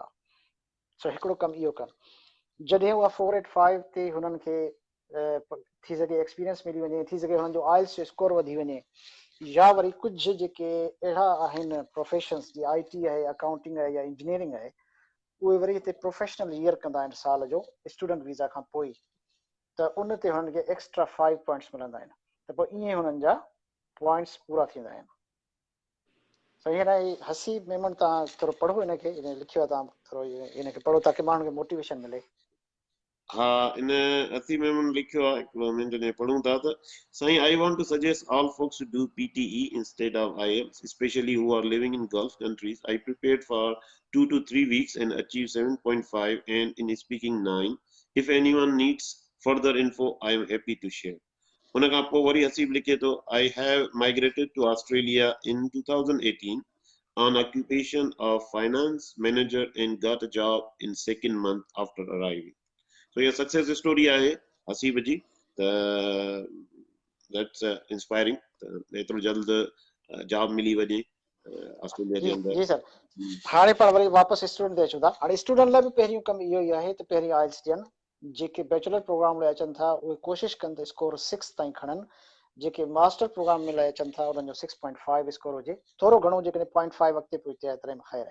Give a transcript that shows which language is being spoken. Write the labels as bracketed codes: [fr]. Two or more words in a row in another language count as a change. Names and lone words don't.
[sd] सो हिकिड़ो कमु इहो कनि, जॾहिं उहा 485 ते हुननि खे थी सघे एक्सपीरियंस मिली वञे, थी सघे हुननि जो IELTS जो स्कोर वधी वञे, या वरी कुझु जेके अहिड़ा आहिनि प्रोफेशन्स, जीअं IT आहे, अकाउंटिंग आहे या इंजीनियरिंग आहे, उहे वरी हिते [en] professional year [sd] कंदा आहिनि साल जो [en] student visa [sd] खां पोइ, त उन ते हुननि खे [en] extra 5 points [sd] मिलंदा आहिनि, त पोइ ईअं हुननि जा पॉइंट्स पूरा थींदा आहिनि। सही आहे न? हसीब मेमन, तव्हां थोरो पढ़ो हिनखे, लिखियो आहे तव्हां, थोरो हिनखे पढ़ो ताकी माण्हुनि खे मोटिवेशन मिले। हाँ, इन असी में मन लिखियो आहे हिकिड़ो मिंट में पढ़ूं था त साईं, [en] I want to suggest all folks to do PTE instead of IELTS, especially who are living in Gulf countries. I prepared for 2 to 3 weeks and achieved 7.5 and in speaking 9. If anyone needs further info, I am happy to share. [sd] उन खां पोइ वरी हसीब लिखे थो, [en] I have migrated to Australia in 2018 on occupation of finance manager and got a job in second month after arriving. So your success story आहे हसीब जी, त that's inspiring. [sd] एतिरो जल्द जॉब मिली वञे ऑस्ट्रेलिया जे जी अंदर। जी सर। हाणे पाण वरी वापसि स्टूडेंट ते अचूं था। हाणे स्टूडेंट लाइ बि पहिरियों कमु इहो ई आहे त पहिरीं IELTS ॾियनि, जेके [en] bachelor program [sd] लाइ अचनि था उहे कोशिशि कनि त स्कोर 6 ताईं खणनि, जेके [en] master program [sd] में लाइ अचनि था उन्हनि जो 6.5 स्कोर हुजे, थोरो घणो जेकॾहिं 0.5 अॻिते पहुचे एतिरे में ख़ैर आहे।